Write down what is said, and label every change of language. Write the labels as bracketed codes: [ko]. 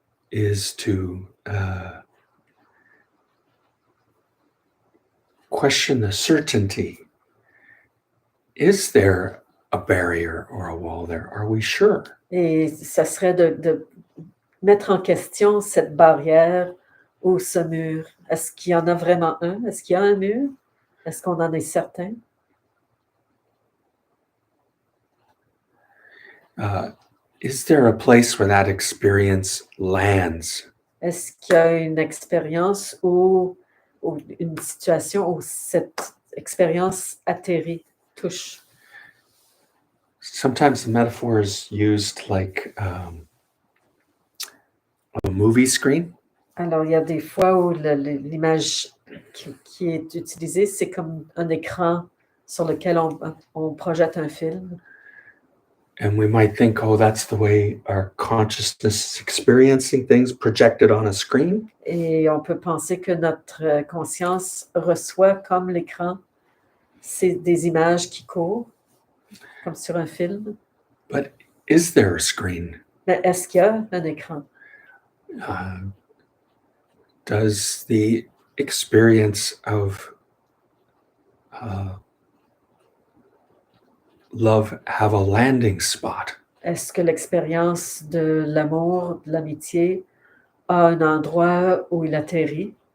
[en] is to question the certainty. Is there a barrier or a wall there? Are we sure? [fr] Et ça serait de mettre en question cette barrière ou ce mur. Est-ce qu'il y en a vraiment un? Est-ce qu'il y a un mur? Est-ce qu'on en est certain? [en] Is there a place where that experience lands? [fr] Est-ce qu'il y a une expérience ou une situation où cette expérience atterrit, touche? [en] Sometimes the metaphor is used like a movie screen. [fr] Alors, il y a des fois où l'image qui est utilisée, c'est comme un écran sur lequel on projette un film. [en] And we might think, oh, that's the way our consciousness is experiencing things projected on a screen. [fr] Et on peut penser que notre conscience reçoit comme l'écran, c'est des images qui courent, comme sur un film. [en] But is there a screen? [fr] Mais est-ce qu'il y a un écran? [en] Does the experience of love have a landing spot? [fr] Est-ce que l'expérience de l'amour, de l'amitié, a un endroit où il atterrit?